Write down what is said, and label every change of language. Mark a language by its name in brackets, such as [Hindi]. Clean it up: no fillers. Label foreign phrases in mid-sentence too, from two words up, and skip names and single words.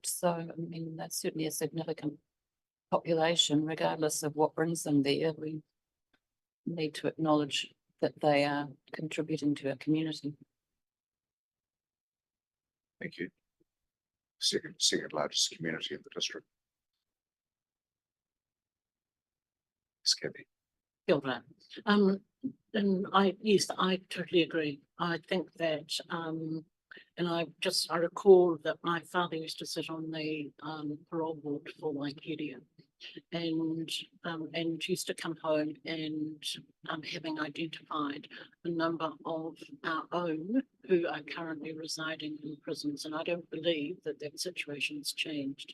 [English] So, I mean, that's certainly a significant population, regardless of what brings them there. We need to acknowledge that they are contributing to our community. Thank you. Second largest community in the district. Scabby. [Māori] Kia ora. [English] And yes, I totally agree. I think that, and I recall that my father used to sit on the parole board for Waikeria, and used to come home and having identified a number of our own who are currently residing in prisons, and I don't believe that that situation's changed.